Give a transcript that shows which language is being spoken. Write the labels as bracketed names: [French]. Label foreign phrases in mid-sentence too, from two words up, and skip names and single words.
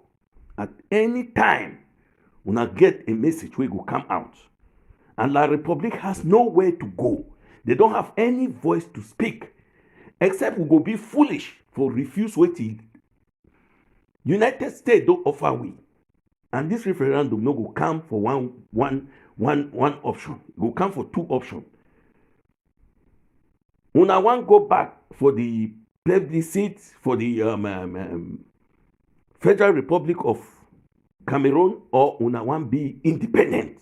[Nigerian Pidgin] At any time, when I get a message, we go come out. And La Republique has nowhere to go. They don't have any voice to speak, except we go be foolish for refuse waiting. United States don't offer we. And this referendum no go come for one option. Go come for two options. Una want go back for the plebiscite for the Federal Republic of Cameroon, or una want be independent.